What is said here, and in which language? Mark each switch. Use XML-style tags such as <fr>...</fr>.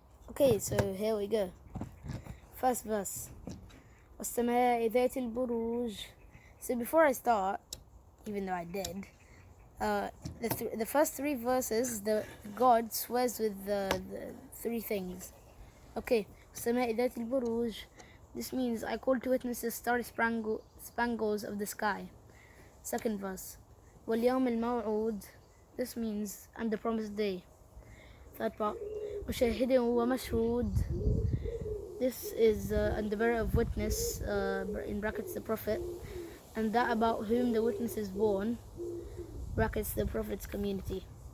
<en>Okay, so here we go. First verse.</en> <ar>وَالسَّمَاءِ ذَاتِ الْبُرُوجِ.</ar> <en>So before I start, even though I did, the first three verses, the God swears with the three things. Okay,</en> <ar>وَالسَّمَاءِ ذَاتِ الْبُرُوجِ.</ar> <en>This means I call to witness the starry spangles of the sky. Second verse.</en> <ar>وَالْيَوْمِ الْمَوْعُودِ.</ar> <en>This means I'm the promised day. Third part.</en> <ar>وَشَاهِدٍ وَمَشْهُودٍ.</ar> <en>This is and the bearer of witness, in brackets the prophet, and that about whom the witness is born, brackets the prophet's community.</en>